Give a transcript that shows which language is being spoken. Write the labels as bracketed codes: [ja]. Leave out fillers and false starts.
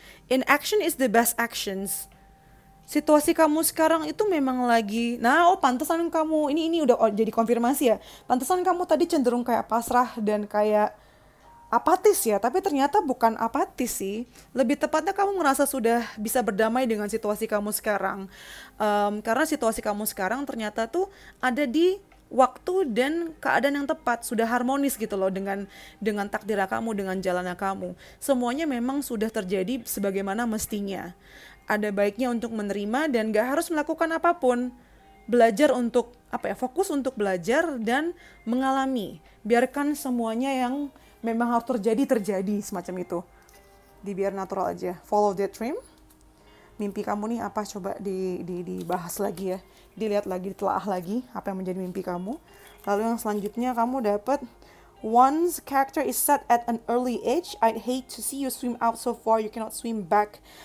[en] Inaction is the best actions. [id] Situasi kamu sekarang itu memang lagi, pantesan kamu ini udah jadi konfirmasi ya. Pantesan kamu tadi cenderung kayak pasrah dan kayak apatis ya, tapi ternyata bukan apatis sih. Lebih tepatnya kamu ngerasa sudah bisa berdamai dengan situasi kamu sekarang. Karena situasi kamu sekarang ternyata tuh ada di waktu dan keadaan yang tepat, sudah harmonis gitu loh dengan takdir kamu, dengan jalannya kamu. Semuanya memang sudah terjadi sebagaimana mestinya. Ada baiknya untuk menerima dan gak harus melakukan apapun. Belajar untuk fokus untuk belajar dan mengalami. Biarkan semuanya yang memang harus terjadi semacam itu. Dibiar natural aja. [en] Follow that dream. [id] Mimpi kamu nih apa, coba dibahas lagi ya. Dilihat lagi, ditelaah lagi apa yang menjadi mimpi kamu. Lalu yang selanjutnya kamu dapat, [en] once character is set at an early age, I'd hate to see you swim out so far you cannot swim back.